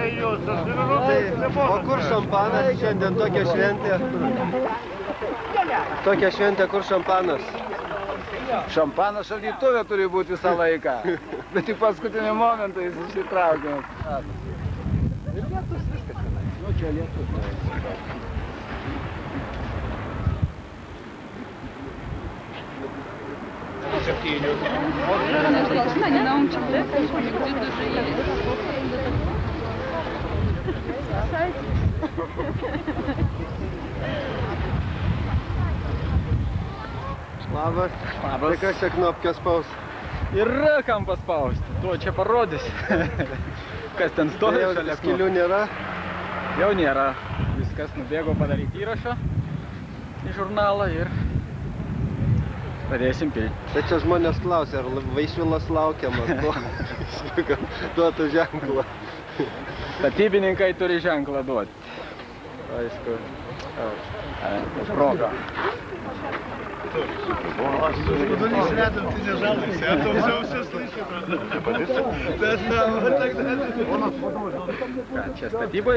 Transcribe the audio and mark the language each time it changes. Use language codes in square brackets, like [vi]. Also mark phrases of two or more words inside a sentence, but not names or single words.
[lt] O kur šampanas šiandien tokia šventė? Tokia šventė, kur šampanas? Šampanas šaldytuvė turi būti visą laiką, bet tik paskutinį momentą jis išsitraukiamas. Ir lietus viskas tenai. Nu, čia lietus. [ru] Не научится, где даже есть. [lt] Labas. Tai kas čia knopkę spaus? Yra kam paspausti, tuo čia parodys. Kas ten stovi šalia skilių nėra? Jau nėra. Viskas nubėgo padaryti įrašą į žurnalą ir pradėsim pilti. Tai čia žmonės klausia, ar Vaišvilas laukiamas, duotų ženklą. Statybininkai turi ženklą duoti. Aišku. Proga. [ru] Скудулись рядом, ты не жалуйся, а то все слышу. [lt] Čia statybai?